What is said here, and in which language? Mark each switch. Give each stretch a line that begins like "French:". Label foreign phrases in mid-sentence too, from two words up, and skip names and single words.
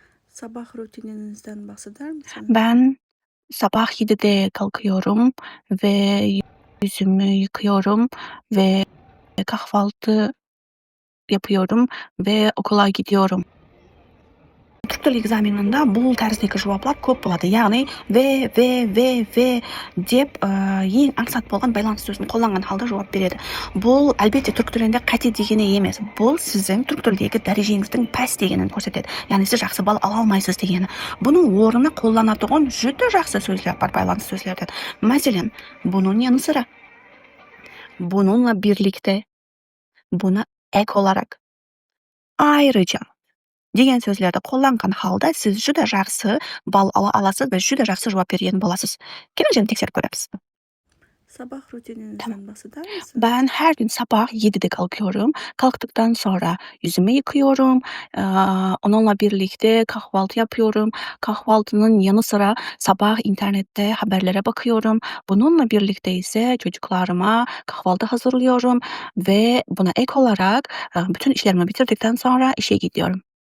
Turkish: Sabah rutininizden bahseder misiniz? Ben sabah 7'de kalkıyorum ve yüzümü yıkıyorum ve kahvaltı yapıyorum ve okula gidiyorum.
Uzbek: Türk tili egzamininde bu tarzdagi javoblar ko'p bo'ladi. Ya'ni ve deb eng aqsat bo'lgan байланыс so'zini qo'llangan holda javob beradi. Bu albatta turk tilida qati degani emas. Bu sizning turk tilidagi darajangizning past deganini ko'rsatadi. Ya'ni siz yaxshi ball ola olmaysiz degani. Buning o'rnini qo'llanadigan juda yaxshi so'zlar bor байланыс so'zlardan. Masalan,
Turkish: bunun yanı sıra bununla birlikte buni ek olarak ayrıca
Uzbek: degan so'zlarda qo'llangan holda siz juda yaxshi ball ola olasiz va juda yaxshi javob bergan bo'lasiz. Kelingizni tekshirib ko'ramiz.
Turkish: Sabah rutininizden bahseder misiniz? Ben her gün sabah 7'de kalkıyorum. Kalktıktan sonra yüzümü yıkıyorum. Onunla birlikte kahvaltı yapıyorum. Kahvaltının yanı sıra sabah internette haberlere bakıyorum. Bununla birlikte ise çocuklarıma kahvaltı hazırlıyorum ve buna ek olarak bütün işlerimi bitirdikten sonra işe gidiyorum.